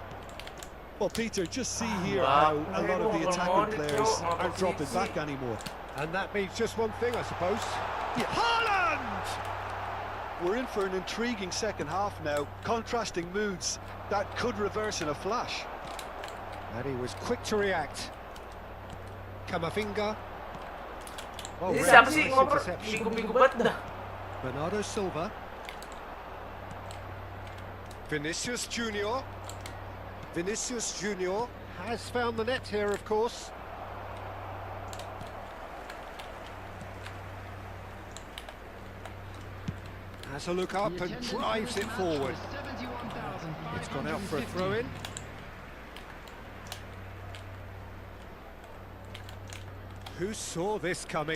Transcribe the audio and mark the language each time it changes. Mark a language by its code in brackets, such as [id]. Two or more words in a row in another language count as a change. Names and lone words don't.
[en] Well, Peter, just see here how a lot of the attacking players aren't dropping [id] Posisi. [en] back anymore. And that means just one thing, I suppose. Haaland! we're in for an intriguing second half now. Contrasting moods that could reverse in a flash. And he was quick to react. Kamavinga. Oh, [id] Ini [en] rare [id] siapa sih [en] nice [id] ngoper? [en] interception. [id] Minggu-minggu banget dah. [en] Bernardo Silva. Vinicius Junior. Vinicius Junior has found the net here, of course. Has a look up and drives it forward. It's gone out for a throw-in. Who saw this coming?